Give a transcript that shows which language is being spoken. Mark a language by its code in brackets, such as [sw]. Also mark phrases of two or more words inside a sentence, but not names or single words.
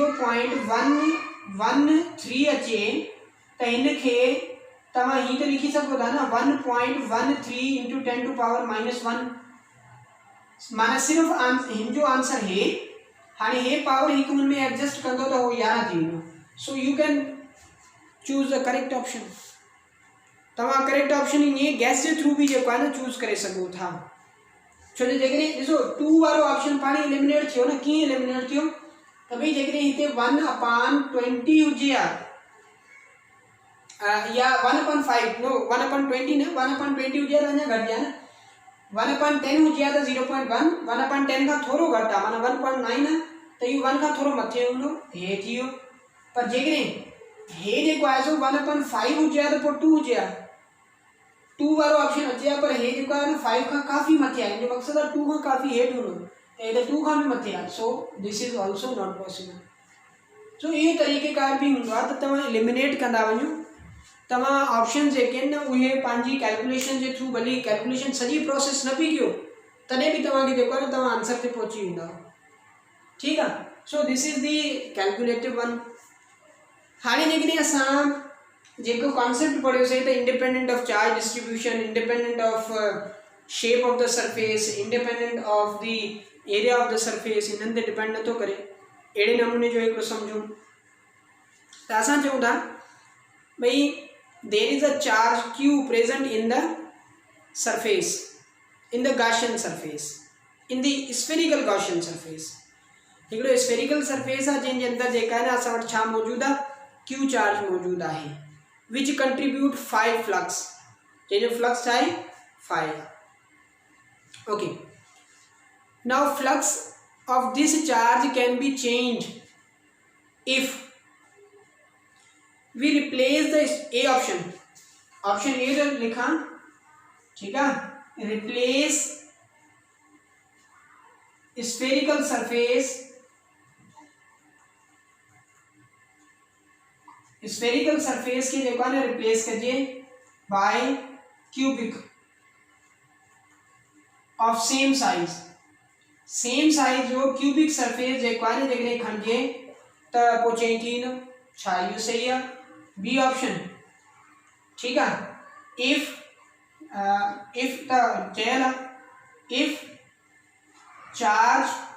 [sd] 0.113 अचे त हिनखे तव्हां हीअं त लिखी सघो था न 1.13 [en] into 10 to power minus 1 [sd] माना सिर्फ़ु हिन जो आंसर हे हाणे हे पावर हिकु में एडजस्ट कंदो त उहो 11 थी वेंदो [en] so you can choose the correct option [sd] तव्हां [en] correct option [sd] ईअं गैस जे थ्रू बि जेको आहे न चूज़ करे सघो था छो जो जेकॾहिं ॾिसो 2 वारो ऑप्शन पाण एलिमिनेट थियो न कीअं एलिमिनेट थियो त भई जेकॾहिं हिते 1/20 हुजे आहे या 1/5 नो 1/20 न 1/20 हुजे त अञा घटि आहे न 1/10 हुजे आहे त 0.1 1/10 खां थोरो घटि आहे माना 1.9 आहे त इहो 1 खां थोरो मथे हूंदो हे थी वियो पर जेकॾहिं हे जेको आहे सो 1/5 हुजे आहे त पोइ 2 हुजे आहे 2 वारो ऑप्शन अचे आहे पर हे जेको आहे न 5 खां काफ़ी मथे आहे हिनजो मक़सदु आहे 2 खां काफ़ी हेठि हूंदो त हे त 2 खां बि मथे आहे [en] so this is also not possible so [sd] इहो तरीक़ेकार बि हूंदो आहे त तव्हां एलिमिनेट कंदा वञो तव्हां ऑप्शन जेके आहिनि न उहे पंहिंजी कैलकुलेशन जे थ्रू भली कैलकुलेशन सॼी प्रोसेस न बि कयो तॾहिं बि तव्हांखे जेको आहे न तव्हां आंसर ते पहुची वेंदा ठीकु आहे [en] so this is the calculative one [sd] हाणे जेकॾहिं असां जेको कॉन्सेप्ट पढ़ियोसीं त [en] independent of charge distribution independent of shape of the surface independent of the area of the surface [sd] हिननि ते डिपेंड नथो करे अहिड़े नमूने जो हिकिड़ो सम्झूं त असां चऊं था भई [en] there is a charge q present in the surface in the Gaussian surface in the spherical Gaussian surface [sd] हिकिड़ो spherical surface आहे जंहिंजे अंदरि जेका आहे न असां वटि छा मौजूदु आहे [en] q चार्ज मौजूदु आहे which contribute 5 flux [sd] जंहिंजो फ्लक्स छा आहे [en] 5 okay now flux of this charge can be changed if we replace the A option A [hi] जो लिखा ठीक है [en] replace spherical surface [hi] के जेको है रिप्लेस करिए [en] by cubic of same size [sd] जो [en] cubic surface [sd] जेको है जेकॾहिं खणिजे त पोइ चेंज थी वेंदो छा इहो सही आहे बी ऑप्शन [hi] ठीक है [en] if the [sd] चयल [en] if charge